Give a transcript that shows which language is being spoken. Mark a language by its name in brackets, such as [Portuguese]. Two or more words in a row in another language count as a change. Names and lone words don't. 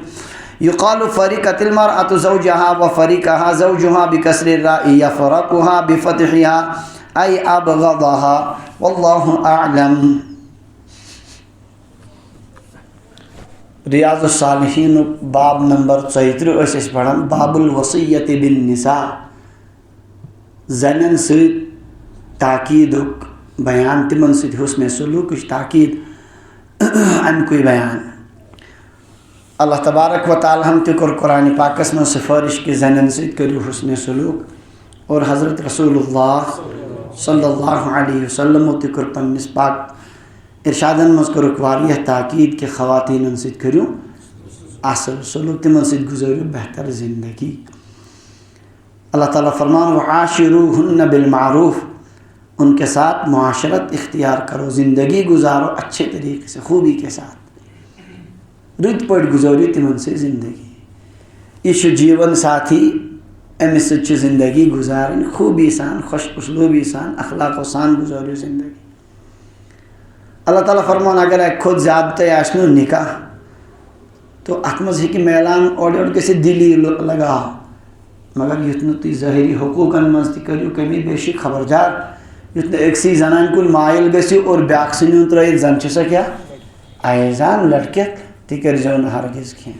[Arabic] يقال فرقت المرأة زوجها وفرقها زوجها بكسر الراء يفرقها بفتحها أي أبغضها والله أعلم. [Kashmiri] ریاض الصالحین باب نمبر 34 پڑھان باب الوصیت بالنساء زنن سۭتۍ تاکیدُک بیان تمن سۭتۍ حسن سلوکٕچ تاکید اَمکُے بیان. اللہ تبارک و تعالیٰ ہم تہِ کوٚر قرآنِ پاکس منٛز سفارش کہ زنن سۭتۍ کٔرِو حسن سلوک اور حضرت رسول اللہ [Arabic] صلی اللہ علیہ وسلم [Kashmiri] تہِ کوٚر پننِس پاک ارشادن منٛز کوٚرُکھ واریاہ تاکید کہ خواتیٖنن سۭتۍ کٔرِو اصل سلوک تمن سۭتۍ گُزٲرِو بہتر زندگی. اللہ تعالیٰ فرمان [Arabic] وعاشروہن بالمعروف [Urdu] ان کے ساتھ معاشرت اختیار کرو زندگی گزارو اچھے طریقے سے خوبی کے ساتھ [Kashmiri] رٕتۍ پٲٹھۍ گُزٲرِو تمن سۭتۍ زندگی. یہ چھُ جیون ساتھی أمِس سۭتۍ چھِ زندگی گُزارٕنۍ خوٗبی سان خوش اسلوٗبی سان اخلاقو سان گُزٲرِو زندگی. اللہ تعالیٰ فرمان اگر اکہِ کھۄتہٕ زیادٕ تۄہہِ آسنو نکاح تو اتھ منٛز ہیٚکہِ میلان اورٕ یورٕ گٔژھِتھ دِلی لگاو مگر یُتھ نہٕ تُہۍ ظٲہری حقوٗقن منٛز تہِ کٔرِو کمی بیشی خبردار یُتھ نہٕ أکسٕے زنانہِ کُن مایل گٔژھِو اور بیٛاکھ ژھٕنِو ترٛٲیِتھ زن چھِ سۄ کیٛاہ ایزان لڑکِتھ تہِ کٔرۍزیو نہٕ ہرگز کینٛہہ.